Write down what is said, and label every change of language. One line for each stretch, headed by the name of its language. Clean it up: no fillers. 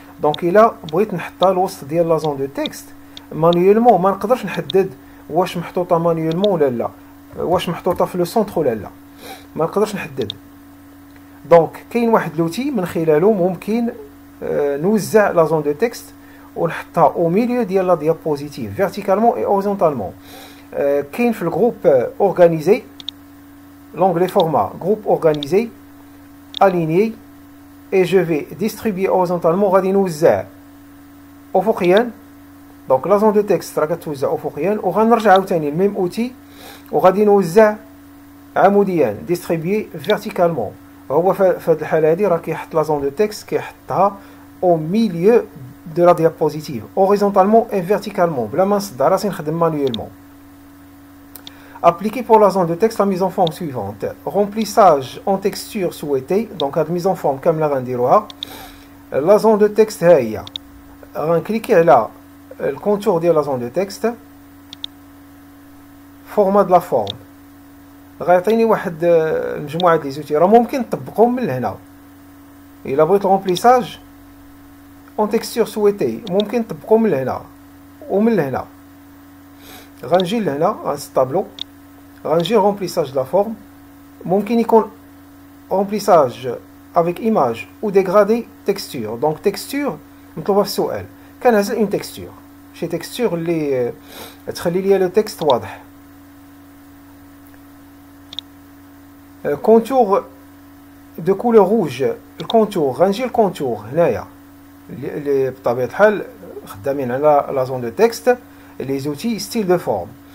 Arabic: دونك الا بغيت نحطها الوسط ديال لا زون دو تكست مانيولمون ما نقدرش نحدد واش محطوطه مانيولمون ولا لا، واش محطوطه في لو سونتر ولا لا، ما نقدرش نحدد. دونك كاين واحد لوتي من خلاله ممكن نوزع لا زون دو تكست ونحطها او ميليو ديال لا ديابوزيتيف فيرتيكالمون اي اوريزونتالمون. كاين في الجروب اورغانيزي
French: l'onglet format groupe organisé aligné et je vais distribuer horizontalement
Arabic: غادي نوزع افقيا. دونك لا زون دو تكست راه كتوزع افقيا وغنرجع عاوتاني الميم اوتي وغادي نوزع عموديا ديستريبيي فيرتيكالمون. هو في هذه الحاله هذه راه كيحط لا زون دو تكست كيحطها او ميليو دو لا ديابوزيتيف اوريزونتالمون اي فيرتيكالمون بلا ما نصدع راسي نخدم مانيويلمون.
French: Appliquer pour la zone de texte la mise en forme suivante. Remplissage en texture souhaitée. Donc, la mise en forme comme la rendiroha. La zone de texte هي.
Arabic: غنكليكي على الكونتور ديال
French: la zone de texte. Format de la forme.
Arabic: غيعطيني واحد المجموعة ديال لي زوتي راه ممكن نطبقهم من هنا. إلا بغيت الرومبليساج
French: en texture souhaitée
Arabic: ممكن نطبقهم من هنا ومن هنا. غنجي لهنا غنسطابلو غنجي
French: remplissage de la forme
Arabic: ممكن يكون
French: remplissage avec image ou dégradé texture.
Arabic: donc texture مطلوبة في السؤال كنعزل une texture شي texture اللي تخلي لي لو تكست واضح.
French: contour de couleur rouge
Arabic: الكونتور غنجي الكونتور هنايا اللي بطبيعة الحال خدامين على لا زون دو تكست لي زوتي ستيل دو فورم.